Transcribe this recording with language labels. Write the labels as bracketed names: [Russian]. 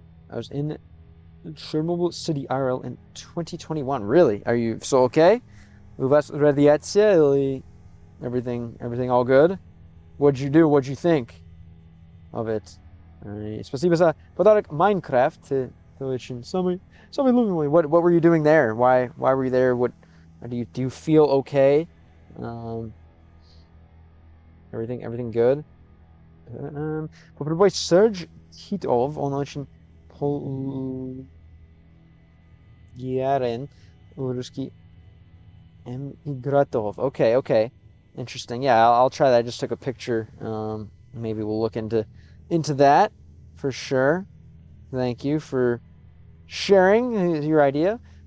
[English] I was in Chernobyl City, IRL in 2021. Really? Are you so okay? [Russian] У вас радиация или [English] everything all good? What'd you do? What'd you think of it? [Russian] Спасибо за подарок Minecraft. Ты очень самый любимый. [English] What were you doing there? Why were you there? What do you feel okay? Everything good? [Russian] Попробуй Surge Hitov. Он очень популярен в русский эмигрантов. [English] Okay. Interesting. Yeah, I'll try that. I just took a picture. Maybe we'll look into that for sure. Thank you for sharing your idea.